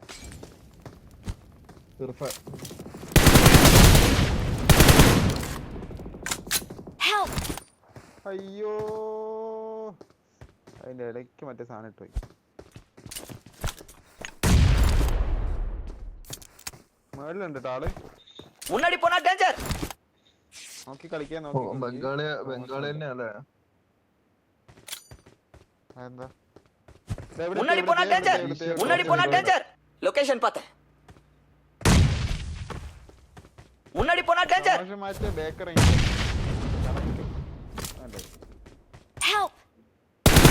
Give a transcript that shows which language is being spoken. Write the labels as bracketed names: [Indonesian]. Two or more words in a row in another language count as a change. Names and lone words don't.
[Malayalam] അയ്യോ അതിന്റെ ഇടയ്ക്ക് മറ്റേ സാധനം ഇട്ട് പോയി. മേളിലുണ്ട് ആള്. [Tamil] முன்னாடி போனா டேஞ்சர். [Malayalam] നോക്കി കളിക്കാൻ ബംഗാളി തന്നെയല്ലേ? എന്താ [Tamil] முன்னாடி போனா டேஞ்சர், முன்னாடி போனா டேஞ்சர். லொகேஷன் பார்த்தேன். முன்னாடி போனா டேஞ்சர். [Malayalam] മാറ്റ ബേക്കറി [English] Help.